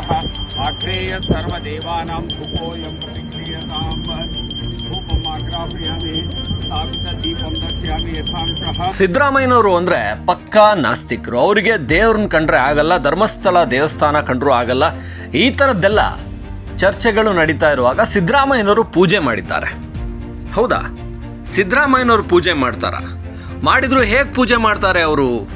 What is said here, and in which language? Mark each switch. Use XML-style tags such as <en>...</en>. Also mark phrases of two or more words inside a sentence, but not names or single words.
<sa>आग्नेय सर्वदेवानां धूपोऽयं प्रतिक्रियतां धूपमाग्रापयामि दीपं दर्शयामि यथांशः.</sa> <kn>ಸಿದ್ದರಾಮಯ್ಯನವರು ಅಂದ್ರೆ ಪಕ್ಕಾ ನಾಸ್ತಿಕರು. ಅವರಿಗೆ ದೇವ್ರನ್ನ ಕಂಡ್ರೆ ಆಗಲ್ಲ, ಧರ್ಮಸ್ಥಳ ದೇವಸ್ಥಾನ ಕಂಡ್ರೂ ಆಗಲ್ಲ. ಈ ಥರದ್ದೆಲ್ಲ ಚರ್ಚೆಗಳು ನಡೀತಾ ಇರುವಾಗ ಸಿದ್ದರಾಮಯ್ಯನವರು ಪೂಜೆ ಮಾಡಿದ್ದಾರೆ. ಹೌದಾ? ಸಿದ್ದರಾಮಯ್ಯನವರು ಪೂಜೆ ಮಾಡ್ತಾರ? ಮಾಡಿದ್ರು ಹೇಗೆ ಪೂಜೆ ಮಾಡ್ತಾರೆ ಅವರು?</kn>